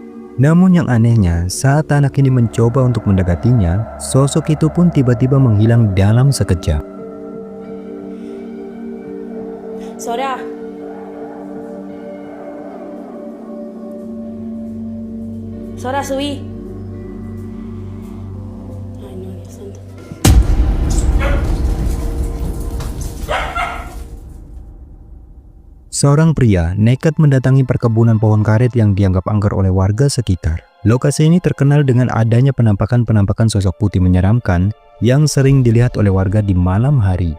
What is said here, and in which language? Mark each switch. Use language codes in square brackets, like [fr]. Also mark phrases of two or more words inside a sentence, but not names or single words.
[id] Namun yang anehnya, saat anak ini mencoba untuk mendekatinya, sosok itu pun tiba-tiba menghilang dalam sekejap. Sora. Sora, [es] subí. Ay, no, Dios santo. [id] Seorang pria nekat mendatangi perkebunan pohon karet yang dianggap angker oleh warga sekitar. Lokasi ini terkenal dengan adanya penampakan-penampakan sosok putih menyeramkan yang sering dilihat oleh warga di malam hari.